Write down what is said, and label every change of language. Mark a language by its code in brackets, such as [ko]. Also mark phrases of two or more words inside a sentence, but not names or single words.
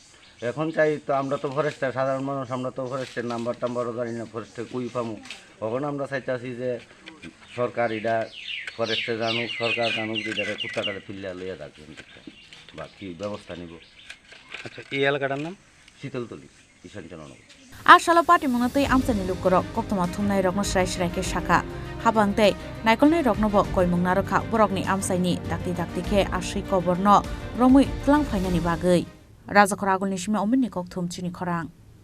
[bn] এখন চাই তো আমরা তো ফরেস্টার সাধারণ মানুষ আমরা তো ফরেস্টের নাম্বার টাম্বারও জানি না ফরেস্টে কুই পামু তখন আমরা চাইতেছি যে সরকার এটা ফরেস্টে জানুক সরকার জানুক যে এটা কুত্তাটারে ফিল্লা লইয়া থাকবেন বা কি ব্যবস্থা নিব আচ্ছা এই এলাকাটার নাম শীতলতলি ঈশানচন্দ্রনগর [trp] Asalo Patimungno tei Amsani Lukurok koktoma thumnai rokno srai-sraike Saka Habang tei Naikolnai rokno bo koimung narokha borokni Amsaini dakti khe Swikobor no Romui tlang phainani bagui Raja Khoragulni sime omini kokthum Chini Khorang